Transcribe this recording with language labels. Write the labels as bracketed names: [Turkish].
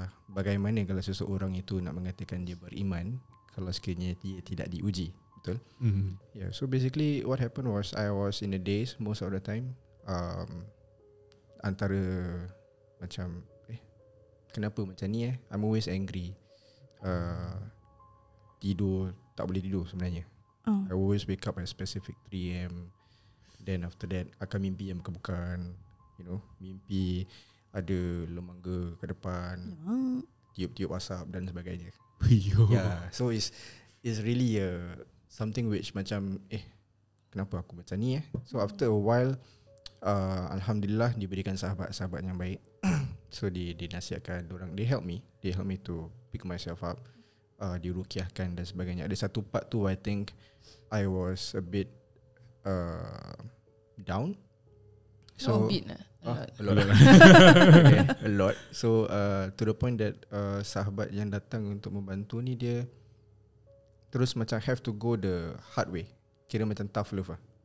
[Malay] Bagaimana kalau seseorang itu nak mengatakan dia beriman kalau sekiranya dia tidak diuji. Betul? Yeah. [English] So basically what happened was I was in the days most of the time [Malay] antara macam kenapa macam ni [English] I'm always angry. [Malay] Tidur tak boleh tidur sebenarnya. [English] I always wake up at specific 3 AM. [Malay] Then after that akan mimpi yang bukan-bukan. Mimpi ada lemangga ke depan, tiup-tiup asap dan sebagainya. [English] Yeah, so it's really something which [Malay] macam kenapa aku macam ni [English] So after a while alhamdulillah [Malay] diberikan sahabat-sahabat yang baik. [English] So [Malay] dinasihatkan orang, [English] they help me to pick myself up. [Malay] diruqyahkan dan sebagainya. Ada satu part tu [English] I think I was a bit down. So, a bit lah. A lot. Okay, a lot. So to the point that [Malay] sahabat yang datang untuk membantu ni dia terus macam [English] have to go the hard way. [Malay] Kira macam [English] tough love lah.